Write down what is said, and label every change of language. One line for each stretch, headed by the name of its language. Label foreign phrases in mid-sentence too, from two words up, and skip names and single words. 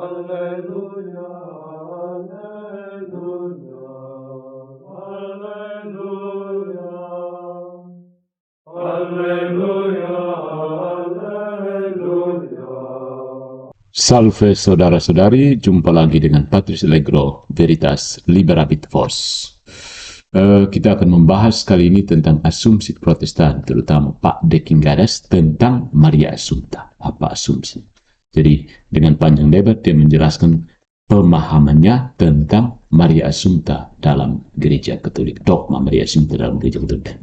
Latin: Alleluia, alleluia, alleluia, alleluia, alleluia.
Indonesian: Salve saudara-saudari, jumpa lagi dengan Patrice Allegro,
Latin: Veritas Liberabit Vos.
Indonesian: Kita akan membahas kali ini tentang asumsi Protestan, terutama Pak Dekinggadas tentang Maria Assumpta. Apa asumsi? Jadi dengan panjang lebar dia menjelaskan pemahamannya tentang Maria Assumpta dalam Gereja Katolik, dogma Maria Assumpta dalam Gereja Katolik.